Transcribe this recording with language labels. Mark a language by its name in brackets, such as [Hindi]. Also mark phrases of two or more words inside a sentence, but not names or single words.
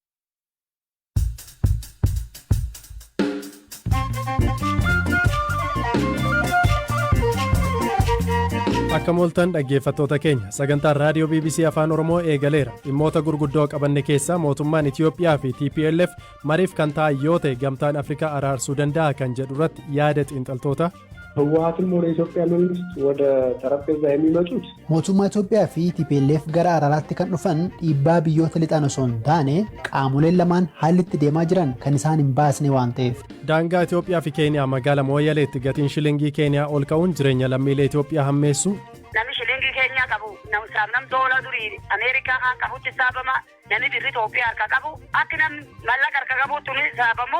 [Oromo] Akka mooltan dhaggeeffattoota keenya sagantaan raadiyoo BBC Afaan Oromoo eegaleera. Dhimmoota gurguddoo qabanne keessaa mootummaan Itiyoophiyaa fi TPLF mariif kan ta'an yoo ta'e gamtaan Afrikaa araarsuu danda'a kan jedhu irratti yaada xiinxaltoota [Amharic] ህወሓትም ወደ ኢትዮጵያ መንግስት ወደ ጠረጴዛ የሚመጡት [Oromo] mootummaa Itoophiyaa fi TPLF gara araaraatti kan dhufan dhiibbaa biyyoota lixan osoo hin taane qaamoleen lamaan haalli itti deemaa jiran kan isaan hin baasne waan ta'eef. Daangaa Itoophiyaa fi Keeniyaa magaalaa Mooyyaleetti gatiin shilingii Keeniyaa ol ka'uun jireenya lammiilee Itoophiyaa hammeessu. Namni shilingii Keeniyaa qabu nam doola durii Ameerikaa kan qabutti saabama namni birri Itoophiyaa harka qabu akka namni mallaqa harka qabutti ni saabamu.